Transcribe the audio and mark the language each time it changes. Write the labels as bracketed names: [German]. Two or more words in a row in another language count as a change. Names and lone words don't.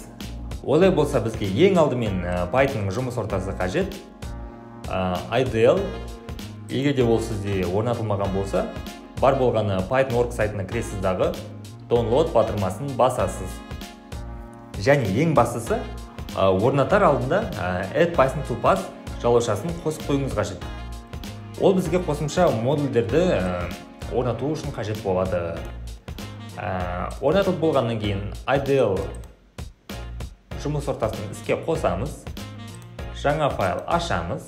[Kazakh] Олай болса бізге ең алдымен Python жұмыс ортасы қажет. IDL, егер де ол сізде орнатылмаған болса, бар болғаны Python.org сайтына кіресіз дағы download батырмасын басасыз. Және ең бастысы, орнатар алдында [English] add Python to pass [Kazakh] жалаушасын қосып қойыңыз қажет. Ол бізге қосымша модульдерді орнату үшін қажет болады. Орнатылып болғаннан кейін IDL жұмыс ортасын іске қосамыз, жаңа файл ашамыз.